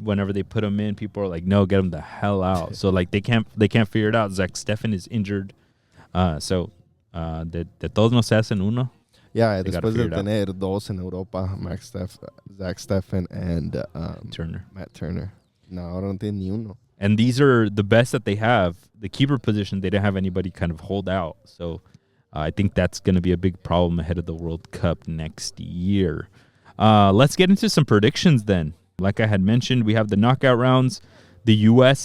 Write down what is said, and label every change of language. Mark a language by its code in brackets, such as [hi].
[en] Whenever they put him in, people are like, no, get him the hell out. So, like, they can't figure it out. Zach Steffen is injured. [es] So, de todos no se hacen uno. Yeah, después de tener dos en Europa, Zach Steffen and [en] Turner. [es] Matt Turner. No, ahora no tiene ni uno. [en] And these are the best that they have. The keeper position, they don't have anybody kind of hold out. So I think that's going to be a big problem ahead of the World Cup next year. Let's get into some predictions then. Like I had mentioned, we have the knockout rounds. The U.S.